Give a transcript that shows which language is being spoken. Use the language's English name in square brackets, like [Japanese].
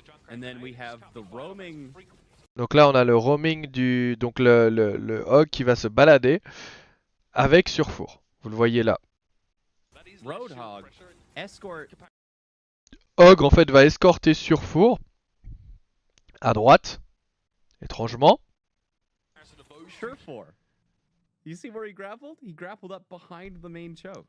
[English] And then we have the roaming. [French] Donc là on a le roaming donc le hog qui va se balader avec Surfour. Vous le voyez là. [English] Roadhog escort. [French] Hog en fait va escorter Surfour à droite, étrangement. [English] Surefour. You see where he grappled? He grappled up behind the main choke.